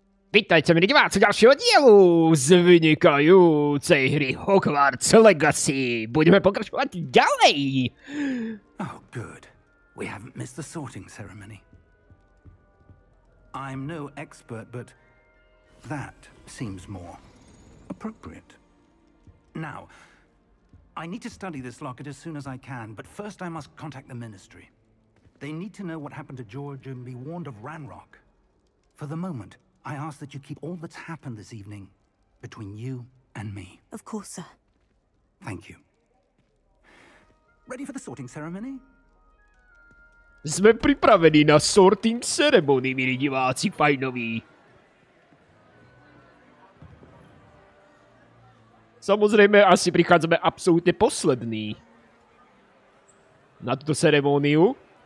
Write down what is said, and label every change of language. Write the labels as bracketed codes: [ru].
[sk] Vítajte, milí diváci, ďalšieho dielu z vynikajúcej hry Hogwarts Legacy. Budeme pokračovať ďalej. [en] Oh, good. We haven't missed the sorting ceremony. I'm no expert, but that seems more appropriate. Now, I need to study this locket as soon as I can, but first I must contact the Ministry. They need to know what happened to George and be warned of Ranrock. For the moment, I ask that you keep all that's happened this evening between you and me. Of course, sir. Thank you. Ready for the sorting ceremony? [sk] Sme pripravení na sorting ceremony, milí diváci, fajnoví. Samozrejme, asi prichádzame absolútne poslední na túto ceremóniu.